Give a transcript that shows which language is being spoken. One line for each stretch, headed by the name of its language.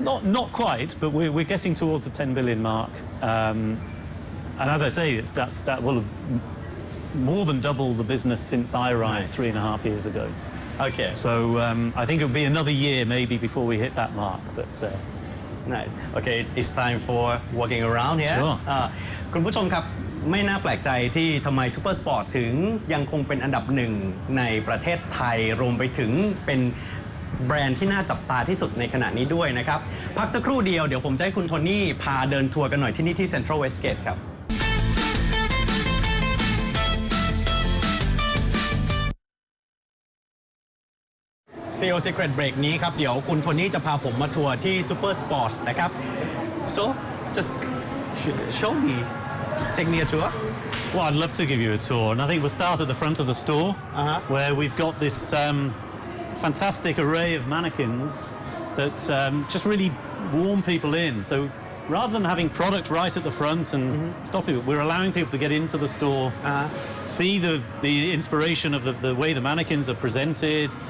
English: Not quite, but we're getting towards the 10 billion mark. And as I say, that will have more than double the business since I arrived 3.5 years ago. Okay. So I think it'll be another year maybe before we hit that mark. But Right. Okay, it's time for walking around here. Sure.
Thai: คุณผู้ชมครับไม่น่าแปลกใจที่ทำไมซูเปอร์สปอร์ตถึงยังคงเป็นอันดับหนึ่งในประเทศไทยรวมไปถึงเป็น แบรนด์ที่น่าจับตาที่สุดในขณะนี้ด้วยนะครับพักสักครู่เดียวเดี๋ยวผมจะให้คุณโทนี่พาเดินทัวร์กันหน่อยที่นี่ที่เซ็นทรัลเวสเกตครับCEO Secret Break นี้ครับเดี๋ยวคุณโทนี่จะพาผมมาทัวร์ที่ซูเปอร์สปอร์ตนะครับ
English: so just show me take me a tour. Well, I'd love to give you a tour, and I think we'll start at the front of the store, where we've got this fantastic array of mannequins that just really warm people in. So rather than having product right at the front and stopping it, we're allowing people to get into the store, see the inspiration of the way the mannequins are presented.